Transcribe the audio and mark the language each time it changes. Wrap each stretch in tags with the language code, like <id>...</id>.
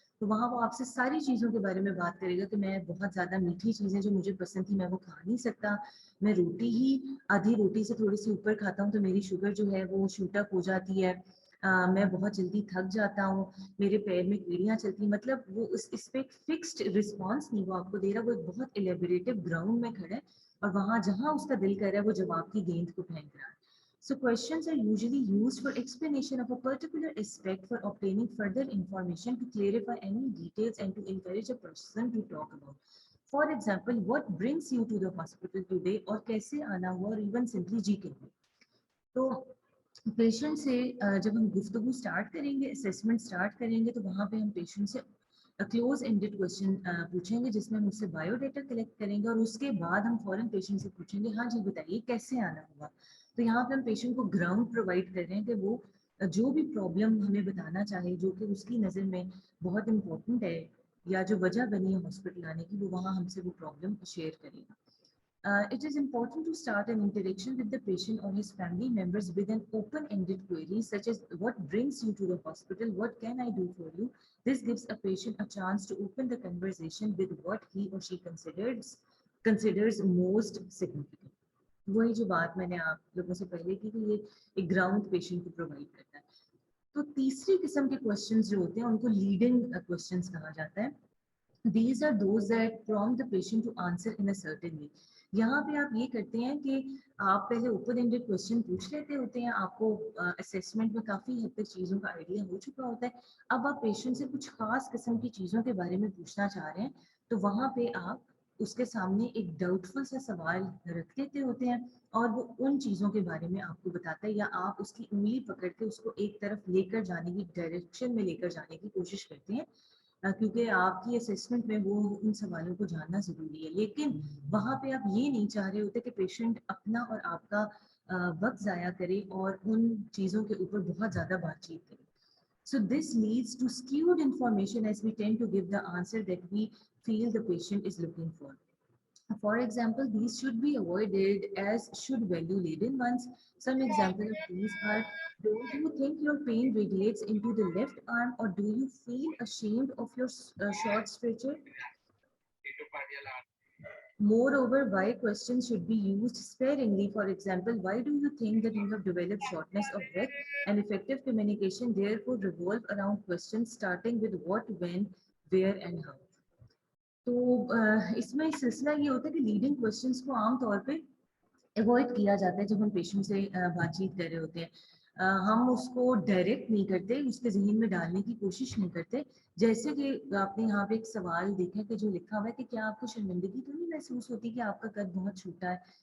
<ur>تو وہاں وہ آپ سے ساری چیزوں کے بارے میں بات کرے گا کہ میں بہت زیادہ میٹھی چیزیں جو مجھے پسند تھی میں وہ کھا نہیں سکتا, میں روٹی ہی آدھی روٹی سے تھوڑی سی اوپر کھاتا ہوں تو میری شوگر جو ہے وہ شوٹ اپ ہو جاتی ہے, میں بہت جلدی تھک جاتا ہوں, میرے پیر میں کیڑیاں چلتی ہیں. مطلب وہ اس پہ ایک فکسڈ رسپانس نہیں وہ آپ کو دے رہا, وہ ایک بہت الیبوریٹو گراؤنڈ میں کھڑا ہے, اور وہاں جہاں اس کا دل کر رہا ہے وہ جواب کی گیند کو پھینک رہا ہے.</ur> <en>So questions are usually used for explanation of a particular aspect, for obtaining further information, to clarify any details and to encourage a person to talk about. For example, what brings you to the hospital today,</en> <ur>اور کیسے آنا ہوا, اور</ur> <en>even simply</en> <ur>جی کہنا. تو patient سے جب ہم گفتگو اسٹارٹ کریں گے, اسیسمنٹ اسٹارٹ کریں گے, تو وہاں پہ ہم پیشنٹ سے کلوز اینڈیڈ کوشچن پوچھیں گے جس میں ہم اس سے بایو ڈیٹا کلیکٹ کریں گے, اور اس کے بعد ہم فوراً پیشنٹ سے پوچھیں گے ہاں جی بتائیے کیسے آنا ہوگا. تو یہاں پہ ہم پیشنٹ کو گراؤنڈ پرووائڈ کر رہے ہیں کہ وہ جو بھی پرابلم ہمیں بتانا چاہے جو کہ اس کی نظر میں بہت امپورٹنٹ ہے, یا جو وجہ بنی ہے ہاسپٹل آنے کی, وہ وہاں ہم سے وہ پرابلم شیئر کرے گا.</ur> <en>It is important to start an interaction with the patient or his family members with an open-ended query such as what brings you to the hospital, what can I do for you. This gives a patient a chance to open the conversation with what he or she considers most significant.</en> <ur>وہی جو بات میں نے آپ لوگوں سے پہلے کی کہ یہ ایک گراؤنڈ پیشنٹ کو پرووائڈ کرتا ہے. تو تیسری قسم کے کوشچنز جو ہوتے ہیں ان کو لیڈنگ کوشچنز کہا جاتا ہے.</ur> <en>These are those that prompt the patient to answer in a certain way.</en> <ur>یہاں پہ آپ یہ کرتے ہیں کہ آپ پہلے اوپن اینڈیڈ کوشچن پوچھ لیتے ہوتے ہیں, آپ کو اسیسمنٹ میں کافی حد تک چیزوں کا آئیڈیا ہو چکا ہوتا ہے. اب آپ پیشنٹ سے کچھ خاص قسم کی چیزوں کے بارے میں پوچھنا چاہ رہے ہیں, تو وہاں پہ آپ اس کے سامنے ایک ڈاؤٹفل سا سوال رکھ دیتے ہوتے ہیں اور وہ ان چیزوں کے بارے میں آپ کو بتاتا ہے یا آپ اس کی انگلی پکڑ کے اس کو ایک طرف لے کر جانے کی ڈائریکشن میں لے کر جانے کی کوشش کرتے ہیں کیونکہ آپ کی اسیسمنٹ میں وہ ان سوالوں کو جاننا ضروری ہے. لیکن وہاں پہ آپ یہ نہیں چاہ رہے ہوتے کہ پیشنٹ اپنا اور آپ کا وقت ضائع کرے اور ان چیزوں کے اوپر بہت زیادہ بات چیت کرے.</ur> <en>So this leads to skewed information as we tend to give the answer that we feel the patient is looking for. For example, these should be avoided as should value laden ones. Some examples of these are: don't you think your pain radiates into the left arm, or do you feel ashamed of your short stretcher? Moreover, why questions should be used sparingly. For example, why do you think that you have developed shortness of breath? And effective communication therefore revolve around questions starting with what, when, where and how.</en> <ur>تو اس میں سلسلہ یہ ہوتا ہے کہ leading questions کو عام طور پہ اوائڈ کیا جاتا ہے جب ہم پیشنٹ سے بات چیت کر رہے ہوتے ہیں. ہم اس کو ڈائریکٹ نہیں کرتے, اس کے ذہن میں ڈالنے کی کوشش نہیں کرتے. جیسے کہ آپ نے یہاں پہ ایک سوال دیکھا کہ جو لکھا ہوا ہے کہ کیا آپ کو شرمندگی تو نہیں محسوس ہوتی کہ آپ کا قد بہت چھوٹا ہے.</ur>